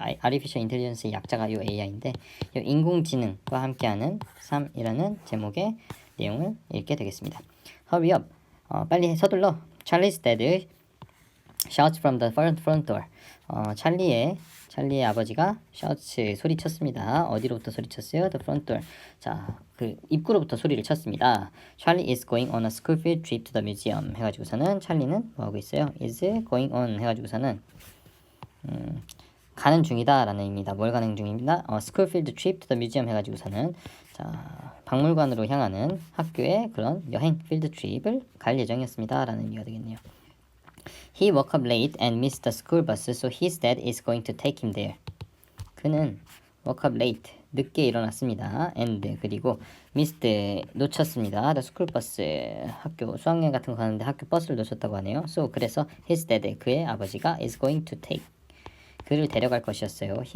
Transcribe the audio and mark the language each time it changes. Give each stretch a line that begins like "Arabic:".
Korean: Artificial Intelligence의 약자가 이 AI인데 이 인공지능과 함께하는 3이라는 제목의 내용을 읽게 되겠습니다.
English: Hurry up,
Korean: 빨리 서둘러.
English: Charlie's dad shouts from the front door.
Korean: 찰리의 아버지가
English: shouts
Korean: 소리쳤습니다. 어디로부터 소리쳤어요?
English: The front door.
Korean: 자, 그 입구로부터 소리를 쳤습니다.
English: Charlie is going on a school field trip to the museum.
Korean: 해가지고서는 찰리는 뭐 하고 있어요?
English: is going on
Korean: 해가지고서는 가는 중이다라는 의미다. 뭘 가는 중입니다.
English: school field trip to the museum
Korean: 해가지고서는 자, 박물관으로 향하는 학교의 그런 여행 필드 트립을 갈 예정이었습니다라는 의미가 되겠네요.
English: He woke up late and missed the school bus, so his dad is going to take him there.
Korean: 그는
English: woke up late,
Korean: 늦게 일어났습니다. and 그리고 missed, 놓쳤습니다. the school bus, 학교 수학여행 같은 거 가는데 학교 버스를 놓쳤다고 하네요. so 그래서
English: his dad,
Korean: 그의 아버지가
English: is going to take,
Korean: 그를 데려갈 것이었어요.